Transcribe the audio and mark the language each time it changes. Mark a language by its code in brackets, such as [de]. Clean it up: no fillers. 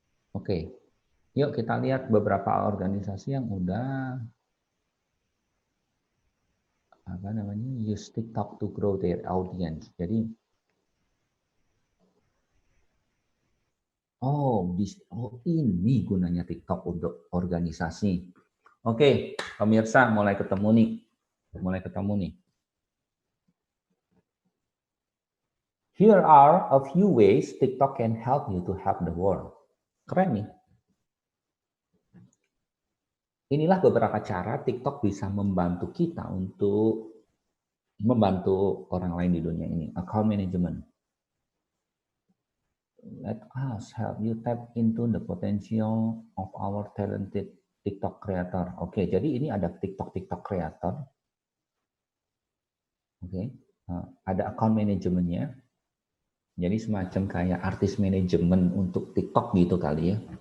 [id] Oke, yuk kita lihat beberapa organisasi yang udah [en] use TikTok to grow their audience. [id] Jadi oh ini gunanya TikTok untuk organisasi. Oke, pemirsa mulai ketemu nih. [en] Here are a few ways TikTok can help you to help the world. [id] Keren nih. Inilah beberapa cara TikTok bisa membantu kita untuk membantu orang lain di dunia ini. [en] Account management. Let us help you tap into the potential of our talented TikTok creator. [id] Oke, jadi ini ada TikTok creator. Oke, ada account manajemennya. Jadi semacam kayak artis manajemen untuk TikTok gitu kali ya.